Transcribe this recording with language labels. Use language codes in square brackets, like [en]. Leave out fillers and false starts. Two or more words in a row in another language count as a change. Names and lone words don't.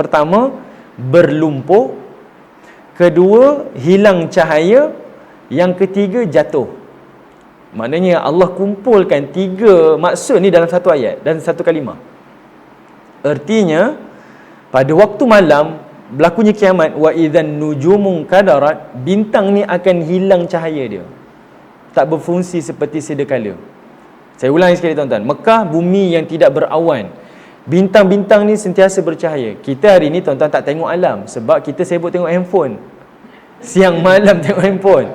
[ms] Pertama, berlumpur. Kedua, hilang cahaya. Yang ketiga, jatuh. Maknanya Allah kumpulkan 3 maksud ni dalam satu ayat dan satu kalimah. Artinya, pada waktu malam berlakunya kiamat, [ar] و إذا النجوم انكدرت, [ms] bintang ni akan hilang cahaya dia. Tak berfungsi seperti sedia kala. Saya ulangi sekali tuan-tuan. Mekah bumi yang tidak berawan. Bintang-bintang ni sentiasa bercahaya. Kita hari ni tuan-tuan tak tengok alam sebab kita sibuk tengok handphone. Siang malam tengok handphone.